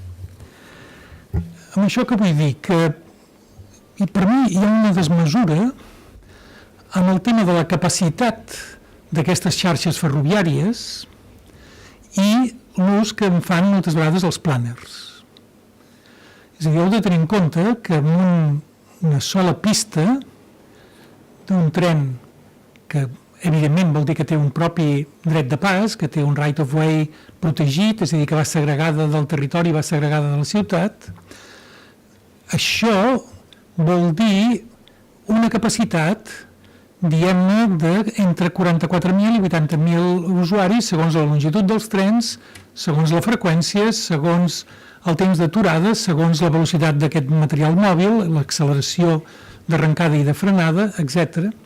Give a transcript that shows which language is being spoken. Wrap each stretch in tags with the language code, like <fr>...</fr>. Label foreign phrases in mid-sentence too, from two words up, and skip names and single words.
<ca>Amb això que vull dir que per mi hi ha una desmesura amb el tema de la capacitat d'aquestes xarxes ferroviàries i l'ús que en fan moltes vegades els plàners. És a dir, heu de tenir en compte que amb una sola pista d'un tren que evidentment vol dir que té un propi dret de pas, que té un</ca> <en>right of way</en> <ca>protegit, és a dir, que va segregada del territori, va segregada de la ciutat, això vol dir una capacitat, diguem-ne, d'entre 44.000 i 80.000 usuaris, segons la longitud dels trens, segons la freqüència, segons el temps d'aturada, segons la velocitat d'aquest material mòbil, l'acceleració d'arrencada i de frenada, etc.</ca>